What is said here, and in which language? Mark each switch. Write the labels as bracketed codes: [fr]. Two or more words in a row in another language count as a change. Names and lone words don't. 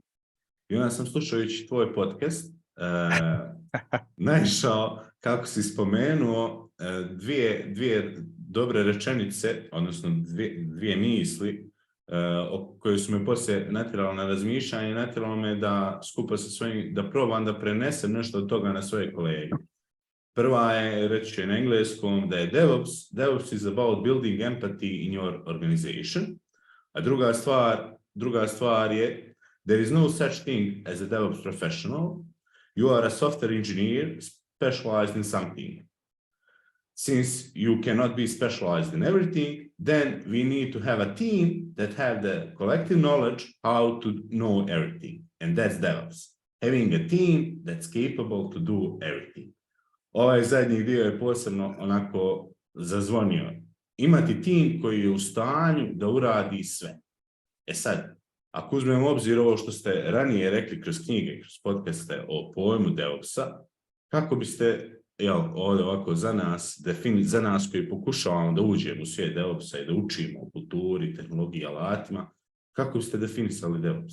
[bs] I onda sam slušajući tvoj podcast naišao kako si spomenuo dvije dobre rečenice, odnosno dvije misli koje su me poslije natjeralo na razmišljanje i natjeralo me da skupa sa svojim, da probam da prenesem nešto od toga na svoje kolege. Prva je, reći ću na engleskom, da je DevOps [en] is about building empathy in your organization. [bs] A druga stvar je, [en] there is no such thing as a DevOps professional. You are a software engineer specialized in something. Since you cannot be specialized in everything, then we need to have a team that have the collective knowledge how to know everything. And that's DevOps. Having a team that's capable to do everything. [bs] Ovaj zadnji dio je posebno onako zazvonio. Imati tim koji je u stanju da uradi sve. Sad, ako uzmemo u obzir ovo što ste ranije rekli kroz knjige, kroz podcaste o pojmu DevOpsa, kako biste, ovdje ovako za nas koji pokušavamo da uđemo u svijet DevOpsa i da učimo o kulturi, tehnologiji, alatima, kako biste definisali DevOps?